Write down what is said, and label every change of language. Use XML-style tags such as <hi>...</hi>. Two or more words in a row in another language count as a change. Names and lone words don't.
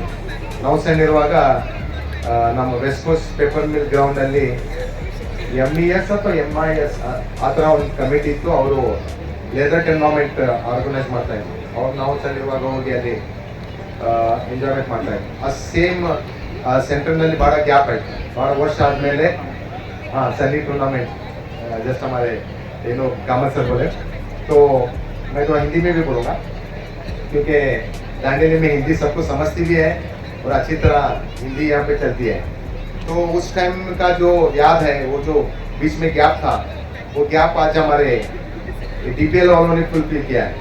<kn>ನಾವು ಸಣ್ಣಿರುವಾಗ ನಮ್ಮ ವೆಸ್ಟ್ ಕೋಸ್ಟ್ ಪೇಪರ್ ಮಿಲ್ ಗ್ರೌಂಡ್ ಅಲ್ಲಿ MES ಅಥವಾ MIS ಆ ಥರ ಒಂದು ಕಮಿಟಿ ಇತ್ತು. ಅವರು</kn> <en>leather tournament organise</en> <kn>ಮಾಡ್ತಾ ಇದ್ರು. ಅವ್ರು ನಾವು ಸಣ್ಣಿರುವಾಗ ಹೋಗಿ ಅಲ್ಲಿ ಎಂಜಾಯ್ಮೆಂಟ್ ಮಾಡ್ತಾ ಇದ್ವಿ. ಆ</kn> <en>same centre</en> <kn>ಬಹಳ ಗ್ಯಾಪ್ ಆಯ್ತು. ಬಹಳ ವರ್ಷ ಆದಮೇಲೆ</kn> <hi>सनी टूर्नामेंट जस्ट हमारे कामत सर बोले, तो मैं तो हिंदी में भी बोलूँगा क्योंकि दांडेली में हिंदी सबको समझती भी है और अच्छी तरह हिंदी यहाँ पे चलती है. तो उस टाइम का जो याद है, वो जो बीच में गैप था, वो गैप आज हमारे DPL वालों ने फुलफिल किया है.</hi>